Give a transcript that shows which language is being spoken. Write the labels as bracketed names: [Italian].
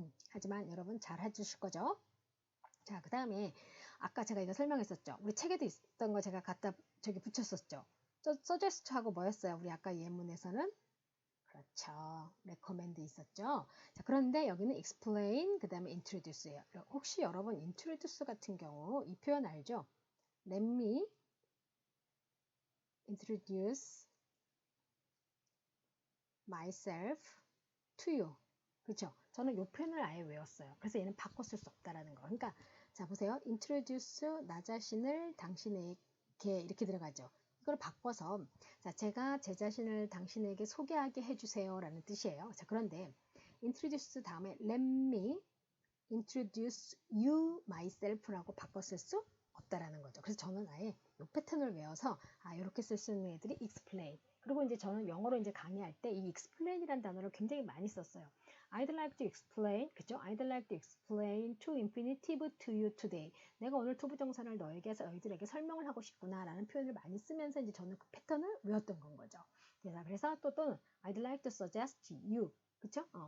[Korean] 하지만 여러분 잘 해주실 거죠? 자, 그 다음에 아까 제가 이거 설명했었죠. 우리 책에도 있었던 거 제가 갖다 저기 붙였었죠. 서제스트하고 뭐였어요? 우리 아까 예문에서는 그렇죠. recommend 있었죠. 자, 그런데 여기는 explain, 그 다음에 introduce예요. 혹시 여러분 introduce 같은 경우 이 표현 알죠? [English] Let me introduce myself to you. [Korean] 그렇죠? 저는 이 표현을 아예 외웠어요. 그래서 얘는 바꿔 쓸 수 없다라는 거. 그러니까 자 보세요. introduce 나 자신을 당신에게 이렇게 들어가죠. 이걸 바꿔서 자 제가 제 자신을 당신에게 소개하게 해주세요 라는 뜻이에요. 자 그런데 introduce 다음에 [English] let me introduce you myself [Korean] 라고 바꿔 쓸 수 없다라는 거죠. 그래서 저는 아예 이 패턴을 외워서 이렇게 쓸 수 있는 애들이 explain. 그리고 이제 저는 영어로 이제 강의할 때 이 explain이라는 단어를 굉장히 많이 썼어요. [English] I'd like to explain, [Korean] 그죠? [English] I'd like to explain to infinitive to you today. [Korean] 내가 오늘 to 부정사를 너희들에게 설명을 하고 싶구나 라는 표현을 많이 쓰면서 이제 저는 그 패턴을 외웠던 건 거죠. 그래서 또는 [English] I'd like to suggest to you, [Korean] 그쵸?